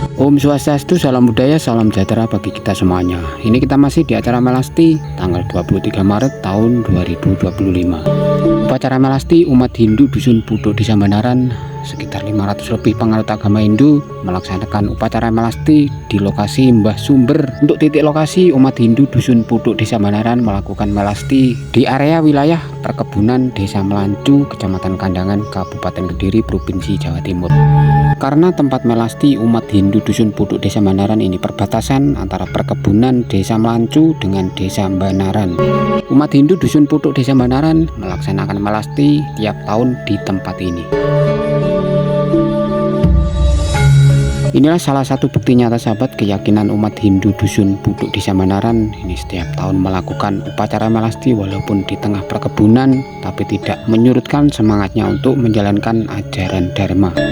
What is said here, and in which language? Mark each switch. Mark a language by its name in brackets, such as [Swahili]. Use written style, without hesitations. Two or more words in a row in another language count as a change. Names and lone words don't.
[Sanskrit] Om Swastiastu, [Indonesian] salam budaya, salam sejahtera bagi kita semuanya. Ini kita masih di acara Melasti tanggal 23 Maret tahun 2025. Upacara Melasti umat Hindu Dusun Puduk Desa Banaran, sekitar 500 lebih penganut agama Hindu melaksanakan upacara Melasti di lokasi Mbah Sumber. Untuk titik lokasi, umat Hindu Dusun Puduk Desa Banaran melakukan Melasti di area wilayah perkebunan Desa Melancu, Kecamatan Kandangan, Kabupaten Kediri, Provinsi Jawa Timur. Karena tempat Melasti umat Hindu Dusun Puduk Desa Banaran ini perbatasan antara perkebunan Desa Melancu dengan Desa Banaran. Umat Hindu Dusun Puduk Desa Banaran melaksanakan Melasti tiap tahun di tempat ini. Inilah salah satu bukti nyata sahabat keyakinan umat Hindu Dusun Puduk Desa Banaran ini setiap tahun melakukan upacara Melasti walaupun di tengah perkebunan, tapi tidak menyurutkan semangatnya untuk menjalankan ajaran Dharma.